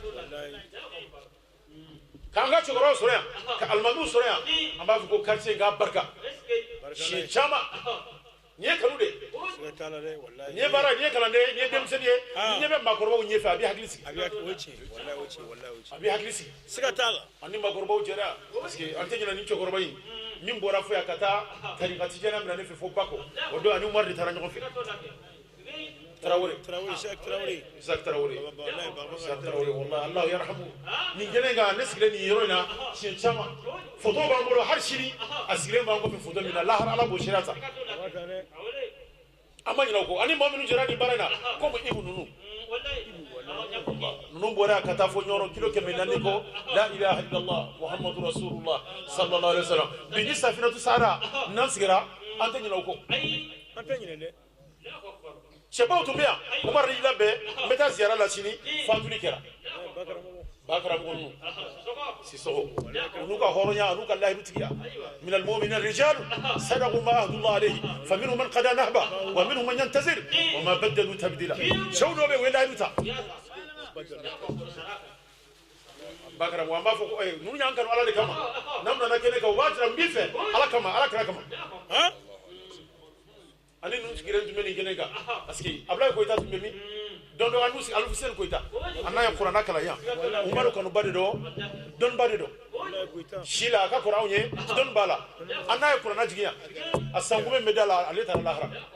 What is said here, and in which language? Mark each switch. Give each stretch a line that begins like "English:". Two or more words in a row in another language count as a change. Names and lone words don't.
Bambara: k'an ka cɛkɔrɔbaw sɔrɔ yan ka alimamiw sɔrɔ yan an b'a fɔ ko quartier k'a barika siɲɛ caman nin ye kanu de nin ye baara nin ye kalanden nin ye denmisɛnnin ye nin ɲɛ bɛ maakɔrɔbaw ɲɛfɛ a bɛ hakili sigi a bɛ hakili sigi siga t'a la an ni maakɔrɔbaw jɛra
French: parce que
Bambara: an tɛ ɲinɛ ni cɛkɔrɔba in min bɔra fo yan ka taa tarikati jɛnɛ minɛ ne fɛ fo bako o don ani umar de taara ɲɔgɔn fɛ Traoré Isaac Traoré wallahi
Arabic: الله يرحمه
Bambara: nin jɛnɛ kan ne sigilen nin yɔrɔ in na siɲɛ caman photo b'an bolo hali sini a sigilen b'an kɔfɛ photo min na lahara Ala b'o sira ta an ma ɲinɛ o kɔ ani maa minnu jɛra nin baara in na comme Ibu ninnu ninnu bɔra ka taa fɔ ɲɔrɔ kilo 400 kɔ
Arabic: لا إله إلا الله محمد رسول الله صلى الله عليه وسلم
Bambara: bi ni safinatu sahara n'an sigira an tɛ ɲinɛ o kɔ an tɛ ɲinɛ dɛ cɛbaw tun bɛ yan Umar y'i labɛn n bɛ taa ziyara la sini fatuli kɛra bakaramɔgɔ ninnu Sisɔkɔ u n'u ka hɔrɔnya n'u ka lahirutigiya
Arabic: من المؤمنين رجال صدقوا ما عاهدوا الله عليه فمنهم من قضى نحبه ومنهم من ينتظر وما بدلوا تبديلا
Bambara: cɛw dɔw bɛ yen u ye lahiru ta bakaramɔgɔ an b'a fɔ ko ninnu y'an kanu Ala de kama n'an nana kɛnɛ kan u b'a jira n b'i fɛ Ala kama Ala kira kama ani ninnu sigilen tun bɛ nin kɛnɛ kan
French: parce que
Bambara: Abulayi Koyita tun bɛ min dɔn dɔ an n'u sigi Alfuseni Koyita a n'a ye kuranna kalan yan Umaru kanuba de dɔn dɔnniba de dɔn si la a ka kɔrɔ anw ye dɔnni b'a la an n'a ye kuranna jigin yan a sankunbɛ bɛ da la ale taara lahara